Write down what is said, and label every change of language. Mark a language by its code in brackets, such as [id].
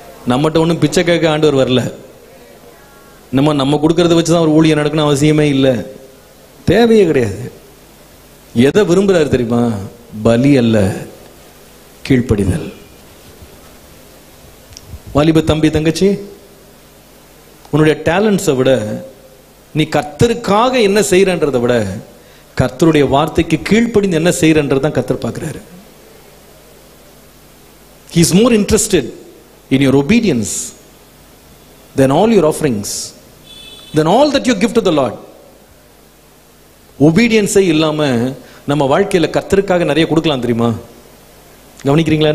[ta] நம்மகிட்ட ஒன்றும் பிச்சை கேட்க ஆண்டவர் வரல. நம்ம கொடுக்கறத வச்சுதான் ஒரு ஊழியம் நடக்கணும் அவசியமே இல்லை, தேவையே கிடையாது. எதை விரும்புறாரு தெரியுமா? பலி அல்ல, கீழ்ப்படிதல். வாலிப தம்பி தங்கச்சி, உன்னுடைய டேலண்ட்ஸை விட நீ கர்த்தருக்காக என்ன செய்யறன்றதை விட கர்த்தருடைய வார்த்தைக்கு கீழ்ப்படிந்து என்ன செய்யறன்றதான் கர்த்தர் பார்க்கிறாரு. [en] He is more interested in your obedience than all your offerings, than all that you give to the Lord. [ta] obedience இல்லாம நம்ம வாழ்க்கையில கர்த்தருக்காக நிறைய கொடுக்கலாம் தெரியுமா? கவனிக்கிறீங்களா?